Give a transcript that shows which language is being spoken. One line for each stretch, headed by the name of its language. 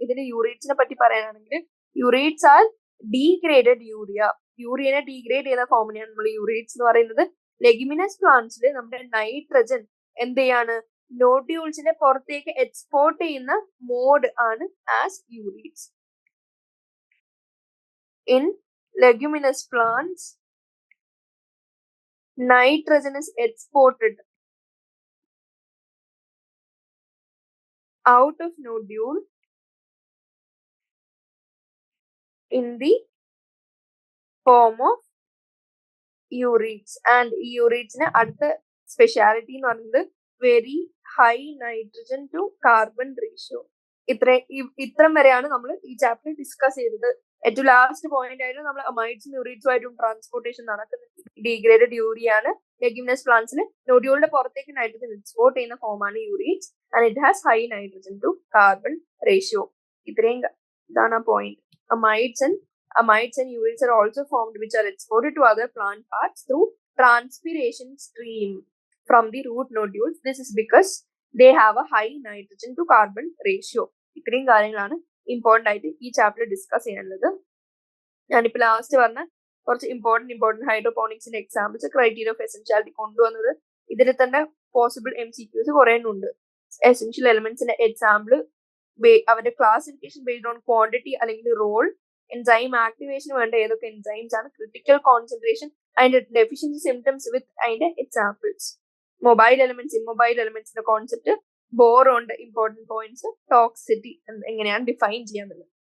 Malayalam: ഇതിന് യൂറേറ്റ്സിനെ പറ്റി പറയാനാണെങ്കിൽ
English: urates are degraded
Malayalam: യൂറിയനെ ഡീഗ്രേഡ് ചെയ്ത ഫോമിനെയാണ് നമ്മൾ യൂറേറ്റ്സ് എന്ന് പറയുന്നത്. ലെഗുമിനസ് പ്ലാന്റ്സിൽ നമ്മുടെ നൈട്രജൻ എന്ത് ചെയ്യാണ്? നോഡ്യൂൾസിനെ പുറത്തേക്ക് എക്സ്പോർട്ട് ചെയ്യുന്ന മോഡ് ആണ് as urates.
English: In leguminous plants nitrogen is exported out of nodule in the form of urates.
Malayalam: And ഈ യൂറേറ്റ്സിന് അടുത്ത സ്പെഷ്യാലിറ്റി എന്ന് പറയുന്നത് very high nitrogen two carbon ratio. ഇത്രയും വരെയാണ് നമ്മൾ ഈ ചാപ്റ്റർ ഡിസ്കസ് ചെയ്തത്. ഏറ്റവും ലാസ്റ്റ് പോയിന്റ് ആയിട്ട് നമ്മൾ അമൈഡ്സും യൂറേറ്റ്സും ആയിട്ടും ട്രാൻസ്പോർട്ടേഷൻ നടക്കുന്നത്. ഡീഗ്രേഡഡ് യൂറിയ ആണ്. ലെഗുമിനസ് പ്ലാന്റ്സിൽ നോഡ്യൂളിന്റെ പുറത്തേക്ക് നൈട്രജൻ എക്സ്പോർട്ട് ചെയ്യുന്ന ഫോമാണ് urates
English: And it has high nitrogen to carbon ratio.
Malayalam: ഇതാണ് ആ point. Amides and
English: amides and urics are also formed, which are exported to other plant parts through transpiration stream from the root nodules. This is because they have a high nitrogen to carbon ratio.
Malayalam: ഇത്രയും കാര്യങ്ങളാണ് important ആയിട്ട് ഈ chapter discuss ചെയ്യാനുള്ളത്. ഞാനിപ്പോൾ last പറഞ്ഞ കുറച്ച് important ഹൈഡ്രോപോണിക്സിന്റെ examples, criteria of essentiality കൊണ്ടുവന്നത്. ഇതിൽ തന്നെ പോസിബിൾ MCQs കുറേ ഉണ്ട്. എസെൻഷ്യൽ എലിമെന്റ്സിന്റെ എക്സാമ്പിൾ, അവരുടെ ക്ലാസിഫിക്കേഷൻ ബേസ്ഡ് ഓൺ ക്വാണ്ടിറ്റി അല്ലെങ്കിൽ റോൾ, എൻസൈം ആക്ടിവേഷന് വേണ്ട ഏതൊക്കെ എൻസൈംസ് ആണ്, ക്രിട്ടിക്കൽ കോൺസെൻട്രേഷൻ, അതിന്റെ ഡെഫിഷ്യൻസി സിംറ്റംസ് വിത്ത് അതിന്റെ examples, mobile elements, immobile എലിമെന്റ്സിന്റെ concept, ബോറോന്റെ important points, toxicity എങ്ങനെയാണ് ഡിഫൈൻ ചെയ്യാന്നുള്ളത്.